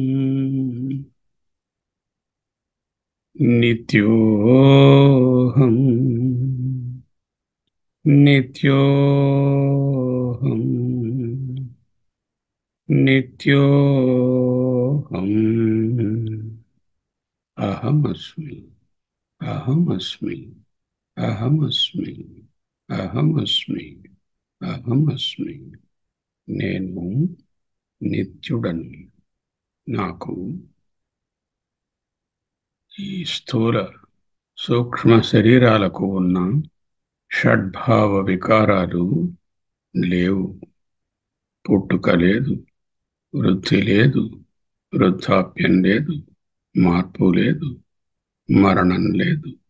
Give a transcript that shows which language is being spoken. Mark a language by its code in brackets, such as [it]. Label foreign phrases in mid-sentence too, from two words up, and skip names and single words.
[sa] नित्योऽहम् नित्योऽहम् नित्योऽहम् अहमस्मि अहमस्मि अहमस्मि अहमस्मि అహమస్మి. [te] నేను నిత్యుడను. నాకు ఈ స్థూల సూక్ష్మ శరీరాలకు ఉన్న షడ్భావ వికారాలు లేవు. పుట్టుక లేదు, వృద్ధి లేదు, వృద్ధాప్యం లేదు, మార్పు లేదు, మరణం లేదు.